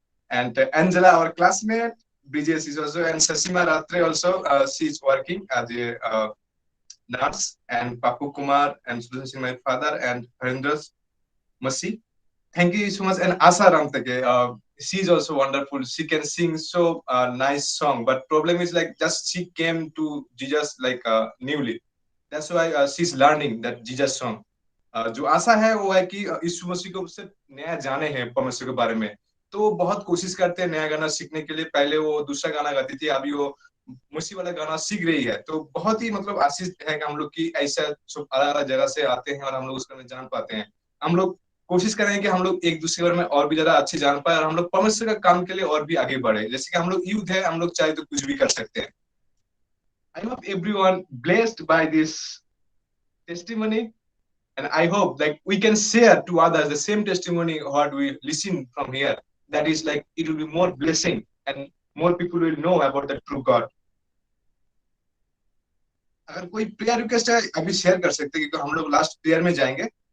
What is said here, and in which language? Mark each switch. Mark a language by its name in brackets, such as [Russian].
[English] And Angela, our classmate, Brijesh is also, and Sasima Ratre also, she is working as a nurse, and Papu Kumar and Susan, my father, and Harendra's Masi. Thank you so much. And Asa Ramtake, she is also wonderful. She can sing so nice song, but problem is like just she came to Jesus like newly. That's why she's learning that Jesus song. [Hindi] जो आशा है वो है कि यीशु मसीह को सिर्फ नया जाने हैं परमेश्वर के बारे में। तो वो बहुत कोशिश करते हैं नया गाना सीखने के लिए। पहले वो दूसरा गाना गाती थी, अभी वो मसीह वाला गाना सीख रही है। तो बहुत ही मतलब आशीष है कि हम लोग की ऐसा सब अलग अलग जगह से आते हैं और हम लोग उसके बारे में जान पाते हैं। हम लोग कोशिश करें कि हम लोग एक दूसरे के बारे में और भी ज्यादा अच्छे जान पाए और हम लोग परमेश्वर का काम के लिए और भी आगे बढ़े। जैसे कि हम लोग यूथ है, हम लोग चाहे तो कुछ भी कर सकते हैं। [English] I hope everyone blessed by this testimony, and I hope like we can share to others the same testimony what we listen from here. That is like it will be more blessing and more people will know about the true God. [Hindi] अगर कोई prayer request है अभी share कर सकते हैं, क्योंकि हम लोग लास्ट प्रेयर में जाएंगे।